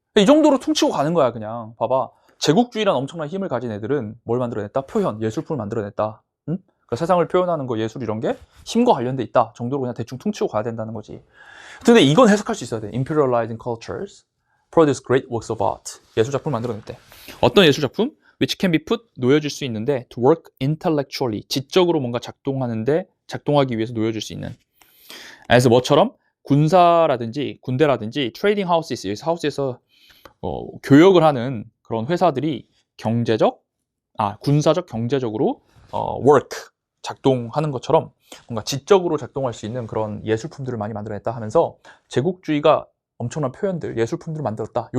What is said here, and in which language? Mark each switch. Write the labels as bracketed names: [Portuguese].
[Korean] 이 정도로 퉁치고 가는 거야, 그냥. 봐봐. 제국주의란 엄청난 힘을 가진 애들은 뭘 만들어냈다? 표현, 예술품을 만들어냈다. 응? 그러니까 세상을 표현하는 거, 예술 이런 게 힘과 관련돼 있다 정도로 그냥 대충 퉁치고 가야 된다는 거지. 근데 이건 해석할 수 있어야 돼. [English] Imperializing cultures produce great works of art. [Korean] 예술작품을 만들어냈대. 어떤 예술작품? [English] Which can be put, [Korean] 놓여질 수 있는데 [English] to work intellectually. [Korean] 지적으로 뭔가 작동하기 위해서 놓여질 수 있는. as 뭐처럼? 군사라든지 군대라든지 트레이딩 하우스에서, 하우스에서 교역을 하는 그런 회사들이 군사적 경제적으로 work, 작동하는 것처럼 뭔가 지적으로 작동할 수 있는 그런 예술품들을 많이 만들어냈다 하면서 제국주의가 엄청난 표현들, 예술품들을 만들었다.